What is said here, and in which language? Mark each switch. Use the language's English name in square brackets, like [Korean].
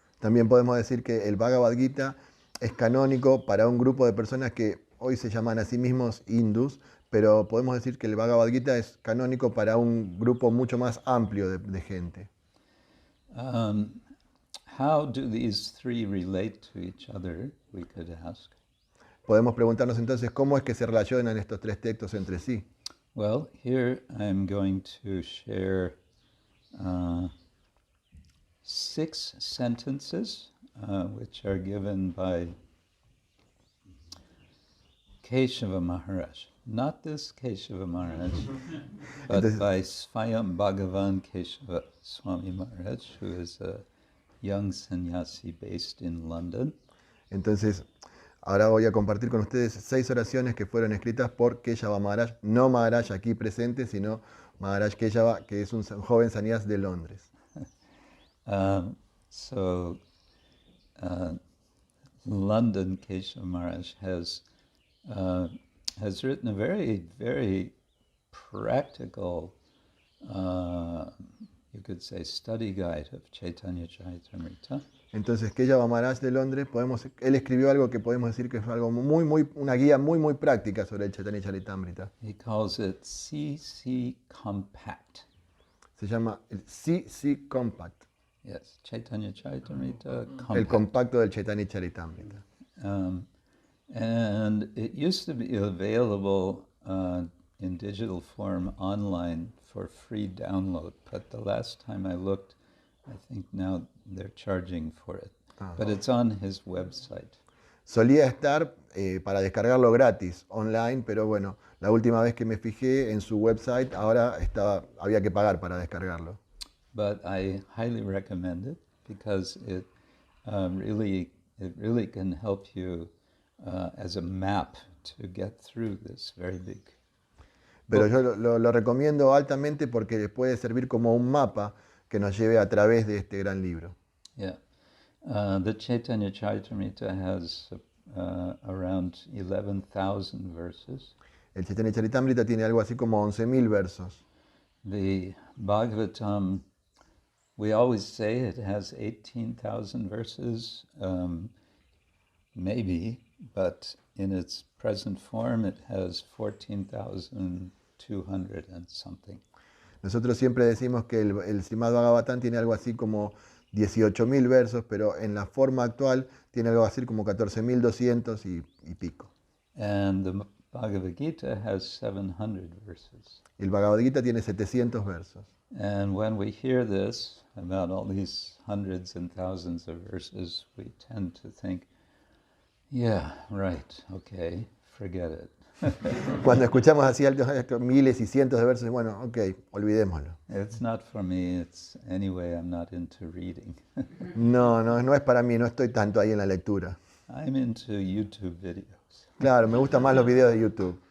[Spanish] También podemos decir que el Bhagavad Gita es canónico para un grupo de personas que hoy se llaman a sí mismos hindús, pero podemos decir que el Bhagavad Gita es canónico para un grupo mucho más amplio de gente. [English] How do these three relate to each other, we could ask. [Spanish] Podemos preguntarnos entonces cómo es que se relacionan estos tres textos entre sí. [English] Well, here I'm going to share 6 sentences which are given by Keshava Maharaj. Not this Keshava Maharaj, but by Swayam Bhagavan Keshava Swami Maharaj, who is a young sannyasi based in London. [Spanish] Entonces, ahora voy a compartir con ustedes 6 oraciones que fueron escritas por Keshava Maharaj, no Maharaj aquí presente, sino Maharaj Keshava, que es un joven sannyas de Londres. [English] London Keshava Maharaj has written a very, very practical, you could say, study guide of Chaitanya Charitamrita. [Spanish] Entonces, Keshava Maharaj de Londres, él escribió algo que podemos decir que es algo una guía muy práctica sobre el Chaitanya Charitamrita. [English] He calls it CC Compact. [Spanish] Se llama el CC Compact. [English] Yes, Chaitanya Charitamrita Compact. [Spanish] El compacto del Chaitanya Charitamrita. [English] And it used to be available in digital form online for free download, but the last time I looked, I think now they're charging for it. But it's on his website. [Spanish] Solía estar para descargarlo gratis online, pero bueno, la última vez que me fijé en su website, ahora había que pagar para descargarlo. [English] But I highly recommend it because it really can help you as a map to get through this very big. [Spanish] Pero yo lo recomiendo altamente porque puede servir como un mapa que nos lleve a través de este gran libro. Yeah. [English] The Chaitanya Charitamrita has around 11,000 verses. [Spanish] El Chaitanya Charitamrita tiene algo así como 11,000 versos. [English] The Bhagavatam, we always say it has 18,000 verses, maybe, but in its present form it has 14,200 and something. [Spanish] Nosotros siempre decimos que el Srimad Bhagavatam tiene algo así como 18,000 versos, pero en la forma actual tiene algo así como 14,200 y pico. [English] And the Bhagavad Gita has 700 verses. [Spanish] El Bhagavad Gita tiene 700 versos. [English] And when we hear this, about all these hundreds and thousands of verses, we tend to think, yeah, right, okay, forget it. [Spanish] Cuando escuchamos así miles y cientos de versos, bueno, ok, olvidémoslo. [English] It's not for me. It's anyway, I'm not into reading. [Spanish] No es para mí, no estoy tanto ahí en la lectura. [English] I'm into YouTube videos. [Spanish] Claro, me gustan más los videos de YouTube.